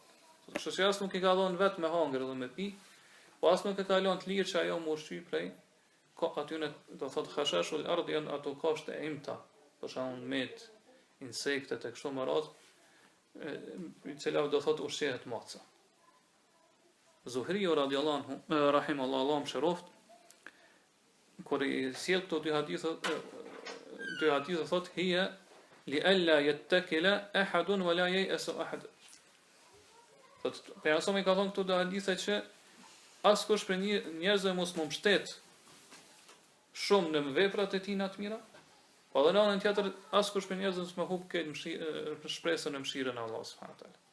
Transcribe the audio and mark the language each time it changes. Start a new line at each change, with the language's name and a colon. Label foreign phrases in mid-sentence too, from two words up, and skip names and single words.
Albanian: Kështu që asë nuk i ka dhonë vetë me hangër dhe me pi, po asë nuk i ka lënë të lirë që ajo më ushqy prej, aty në do thot
Arabic: خشاش الأرض
Albanian: janë ato kafshë e imta, për shembull met, insektet e kështu me radhë, i cilat do thot ushqehet maca.
Arabic: Zuhriu رضي الله عنه رحمه الله,
Albanian: Allah mëshiroft, kur I sjell këto dy hadithe thot
Arabic: هي لئلا يتكل أحد ولا ييأس أحد.
Albanian: Thot pejgamberi ka thonë këto dy hadithe që askush për njerëzve mos më mbështet shumë në veprat e tij të mira, po edhe në anën tjetër askush për njerëzve mos më hub këtë shpresën në mëshirën e Allahut
Arabic: سبحانه وتعالى.